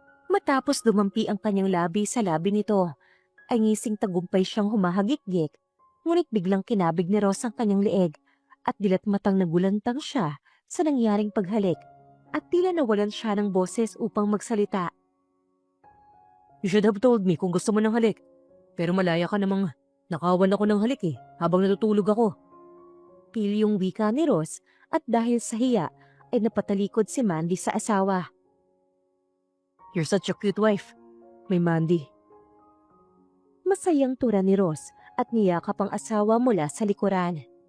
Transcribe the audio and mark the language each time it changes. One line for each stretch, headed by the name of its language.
Filipino: Matapos dumampi ang kanyang labi sa labi nito, ay ngising tagumpay siyang humahagik-gik, ngunit biglang kinabig ni Ross ang kanyang leeg at dilat matang nagulantang siya sa nangyaring paghalik at tila nawalan siya ng boses upang magsalita.
English: You should have told me
Filipino: kung gusto mo ng halik. Pero malaya ka namang nakawan ako ng halik eh, habang natutulog ako. Pili yung wika ni Ross at dahil sa hiya ay napatalikod si Mandy sa asawa.
English: You're such a cute wife. May Mandy.
Filipino: Masayang tura ni Ross at niyakap ang asawa mula sa likuran.